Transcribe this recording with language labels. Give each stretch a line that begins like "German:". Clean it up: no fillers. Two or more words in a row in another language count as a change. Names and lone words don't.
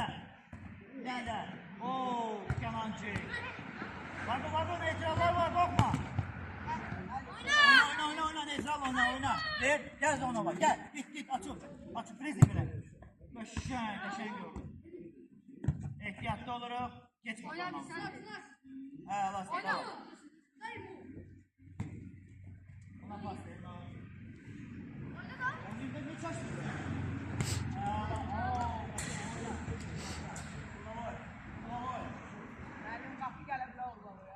Azerbaijani: Bir dənə də. Ooo, kemancı. Var, neytrallar var, qorxma. Oyna, neytral oyna. Ver, gəl ona bak, gəl. Git, açıl, pressing belə. Qəşəng gördüm. Ehtiyatlı oluruq, geçmə.
Turkish: Oyna bir sen.
Azerbaijani: Oyna. Buna pas verin. Oyna da.
Turkish: Oyunda ne çalışıyorsun? Benim kapı gelebilir orada ya.